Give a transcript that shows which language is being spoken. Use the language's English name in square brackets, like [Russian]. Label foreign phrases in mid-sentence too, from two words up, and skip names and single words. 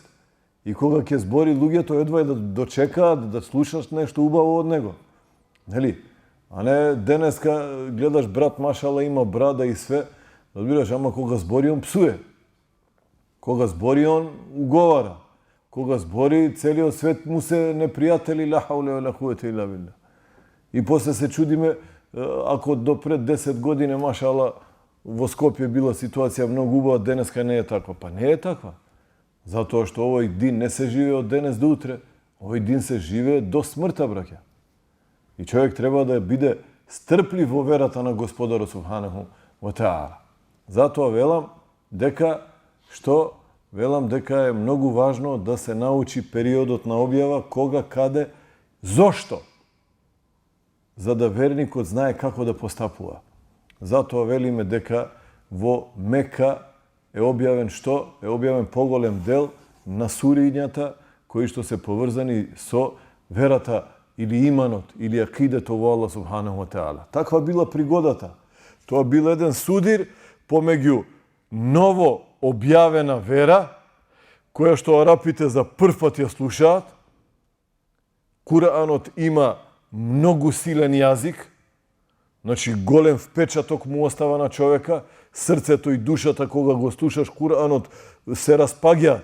[Macedonian] И кога ќе збори луѓето, едва да дочекаат да слушаш нешто убаво од него. Нели? А не денеска гледаш брат машала има брада и све, разбираш, ама кога збори он псуе. Кога збори он уговара. Кога збори целиот свет му се непријатели, [Arabic] لا حول ولا قوة إلا بالله. [Macedonian] И после се чудиме ако до пред 10 години машала во Скопје била ситуација многу убава, денеска не е таква. Па не е таква. Затоа што овој дин не се живее од денес до утре, овој дин се живее до смртта, браќа. И човек треба да биде стрплив во верата на Господарот [Arabic] سبحانه وتعالى. [Macedonian] Затоа велам дека е многу важно да се научи периодот на објава, кога, каде, зошто, за да верникот знае како да постапува. Затоа велиме дека во Мека е објавен што? Е објавен поголем дел на сурињата кои што се поврзани со верата или иманот, или акидето во Аллах [Arabic] سبحانه وتعالى. [Macedonian] Таква била пригодата. Тоа бил еден судир помеѓу ново објавена вера, која што арапите за прв пат ја слушаат. Куранот има многу силен јазик, значи голем впечаток му остава на човека, срцето и душата кога го слушаш Куранот се распаѓаат.